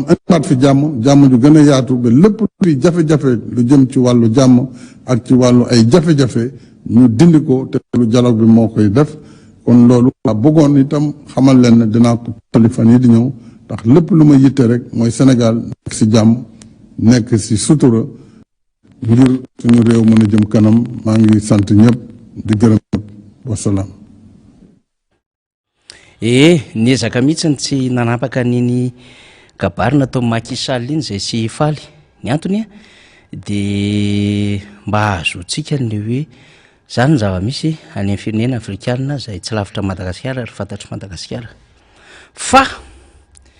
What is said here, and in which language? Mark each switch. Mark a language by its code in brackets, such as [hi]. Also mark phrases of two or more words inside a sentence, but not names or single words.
[wo] indiwaat fi jàmm ju gën a yaatu ba lépp luy jafe-jafe lu jëm ci wàllu jàmm ak ci wàllu ay jafe-jafe ñu dindi ko te lu dialogue bi moo koy def kon loolu waa bëggoon itam xamal leen ne dinaa ko tali fan yi di ñëw ndax lépp lu ma yitte rek mooy Sénégal nekk ci jàmm nekk ci sutura ngir suñu réew mën a jëm kanam maa ngi sant ñëpp di gërëm ñëpp wasalaam. [mg] Niezaka mihitsy tsy nanapaka niny kabary natao Macky Sall iny zay sy faly ny antony de mba ahazoantsika ny hoe zany ny zava-misy any amin'ny firenena afrikana zay tsy lavitra Madagasikara ary fantatry Madagasikara fa